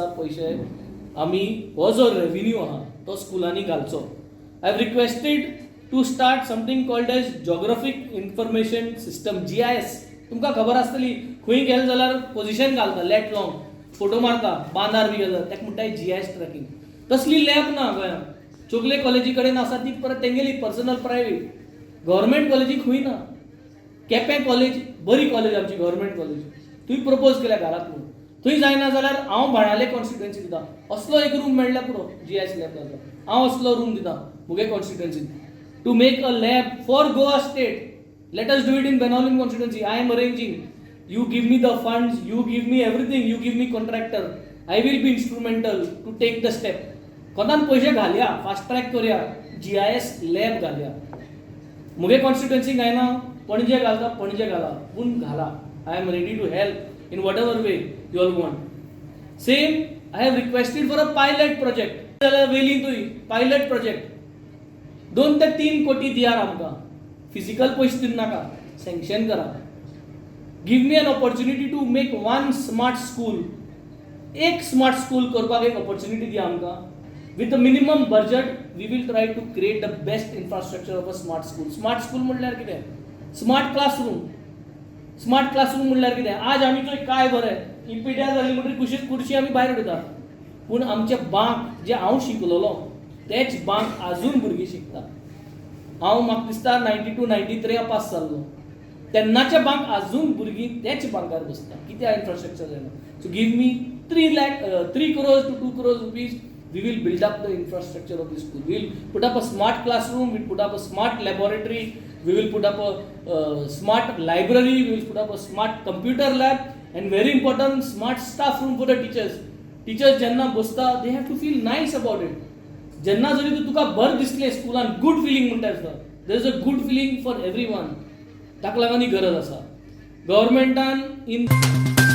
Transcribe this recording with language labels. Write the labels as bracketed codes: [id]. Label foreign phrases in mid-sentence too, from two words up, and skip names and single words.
[kok] पयशे आमी हो जो रेव्हेन्यू आहा तो स्कुलांनी घालचो [en] I have requested to start something called as geographic information system [kok] GIS तुमकां खबर आसतली खंय गेले जाल्यार पोझिशन घालता [en] lat long [kok] फोटो मारता बांदार बी गेलो ताका म्हणटा GIS ट्रॅकिंग तसली लॅब ना गोंयांत चोगले कॉलेजी कडेन आसा ती परत तेंगेली [en] personal private government [kok] कॉलेजी खंय ना केपें कॉलेज बरी कॉलेज आमची [en] government college [kok] थंय प्रपोज केल्या घरात म्हणून थंय जायना जाल्यार हांव बाणाले कॉन्स्टिट्युएन्सी दिता असलो एक रूम मेळ्ळ्या पुरो GIS लॅब हांव असलो रूम दिता मुगे कॉन्स्टिट्युएन्सीन [en] to make a lab for Goa state. Let us do it in Benaulim constituency. I am arranging. You give me the funds, you give me everything, you give me contractor. I will be instrumental to take the step. [kok] कोणान पैसे घालया, फास्ट ट्रॅक करूया, GIS लॅब घालया. मुगे कॉन्स्टिट्युएन्सी गायना पणजे घालता पणजे घाला पूण घाला. [en] I am ready to help in whatever way you all want. Same, I have requested for a pilot project. [kok] जाल्यार वेली तुय [en] pilot project. [kok] 2 ते 3 कोटी दियार आमकां. फिजिकल पैसे दिवं नाका सँक्शन करा. [en] give me an opportunity to make one smart school. [kok] एक [en] smart school [kok] करपाक एक ऑपॉर्च्युनिटी दिया आमकां. [en] with a minimum budget we will try to create the best infrastructure of a smart school. smart school [kok] म्हणल्यार कितें? [en] smart classroom. smart classroom [kok] म्हणल्यार कितें? आज आमी थंय काय बरें इपिड्यार जाली म्हणटरी खुर्ची आमी भायर उडयता पूण आमचे बांक जे हांव शिकलोलो तेच बांक आजून भुरगीं शिकता. हांव म्हाका दिसता 92-93 पास जाल्लो तेन्नाचे बांक आजून भुरगीं तेच बांकार बसता. कित्याक इन्फ्रास्ट्रक्चर जायना. [en] so give me 3 crores to 2 crores rupees. We will build up the infrastructure of the school. We will put up a smart classroom. We will put up a smart laboratory. We will put up a smart library. We will put up a smart computer lab. And very important, smart staff room for the teachers. Teachers [kok] जेन्ना बसता [en] they have to feel nice about it. [kok] जेन्ना जरी तुका बर दिसलें स्कुलान [en] good feeling [kok] म्हणटा आसता [en] there is a good feeling for every one. [kok] ताका लागून ही गरज आसा गव्हर्मेंटान इन